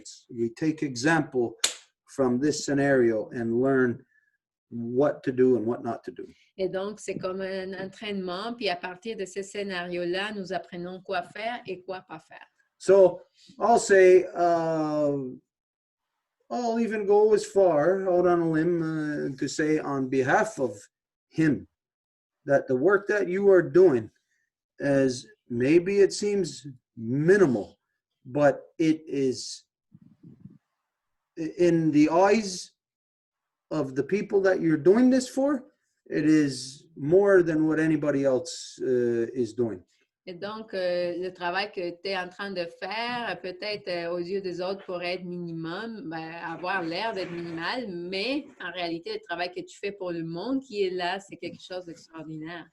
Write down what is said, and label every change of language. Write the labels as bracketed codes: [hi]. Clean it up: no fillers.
[en] We take example from this scenario and learn what to do and what not to do. [fr] Et donc, c'est comme un entraînement, puis à partir de ce scénario-là, nous apprenons quoi faire et quoi pas faire. [en] So I'll say, I'll even go as far out on a limb to say on behalf of him that the work that you are doing, as maybe it seems minimal, but it is in the eyes of the people that you're doing this for, it is more than what anybody else is doing. [fr] Et donc, le travail que tu es en train de faire, peut-être aux yeux des autres pourrait être minimum, avoir l'air d'être minimal, mais en réalité, le travail que tu fais pour le monde qui est là, c'est quelque chose d'extraordinaire.